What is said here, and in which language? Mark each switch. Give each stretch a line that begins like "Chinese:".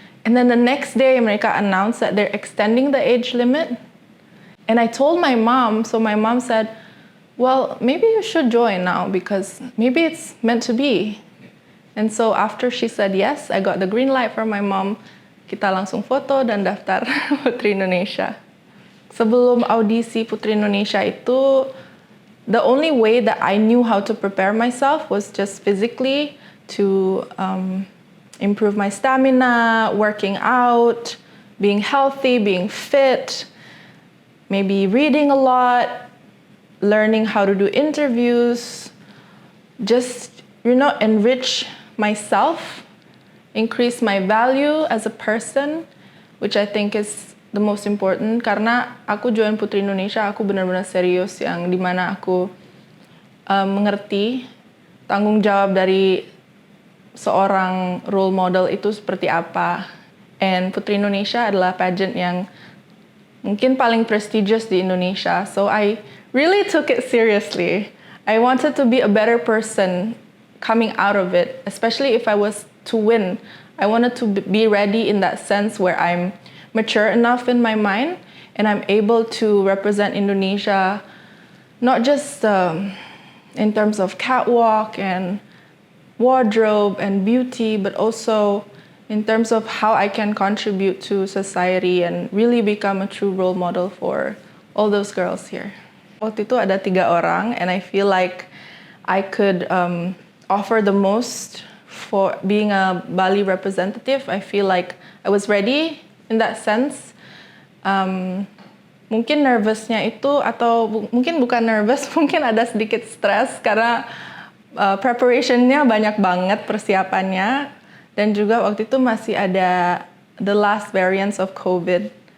English: And then the next day,
Indonesian: mereka
English: announced that they're extending the age limit. And I told my mom, so my mom said, well, maybe you should join now because maybe it's meant to be. And so after she said yes, I got the green light from my mom.
Indonesian: Kita langsung foto dan daftar Putri Indonesia. Sebelum audisi Putri Indonesia itu,
English: the only way that I knew how to prepare myself was just physically to improve my stamina, working out, being healthy, being fit, maybe reading a lot, learning how to do interviews, just, you know, enrich myself, increase my value as a person, which I think is the most important.
Indonesian: Karena aku join Putri Indonesia, aku benar-benar serius yang dimana aku mengerti tanggung jawab dari seorang role model itu seperti apa. And Putri Indonesia adalah pageant yang mungkin paling prestigious di Indonesia.
English: So I really took it seriously. I wanted to be a better person coming out of it, especially if I was to win. I wanted to be ready in that sense where I'm mature enough in my mind and I'm able to represent Indonesia, not just in terms of catwalk and wardrobe and beauty, but also in terms of how I can contribute to society and really become a true role model for all those girls here.
Indonesian: Waktu itu ada 3 orang
English: and I feel like I could offer the most for being a Bali representative. I feel like I was ready in that sense.
Indonesian: Mungkin nervousnya itu atau mungkin bukan nervous, mungkin ada sedikit stres karena preparationnya banyak banget persiapannya dan juga waktu itu masih ada
English: the last variants of COVID.